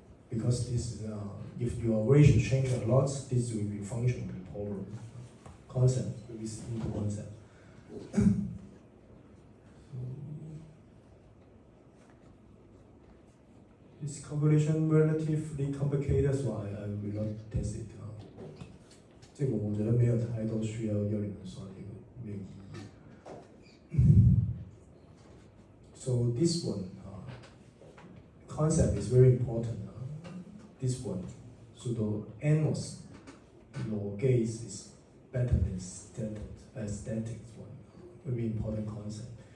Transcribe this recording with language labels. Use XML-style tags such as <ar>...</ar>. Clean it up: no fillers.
<en>Because this is, if your ratio change a lot, this will be function problem. Concept, very simple concept. This calculation relatively complicated, so I will not test it.</en> <zh>这个我觉得没有太多需要你们算这个没有意义。</zh> <en>So this one, concept is very important. This one, so the NMOS low gaze is better than static one. Very important concept.</en>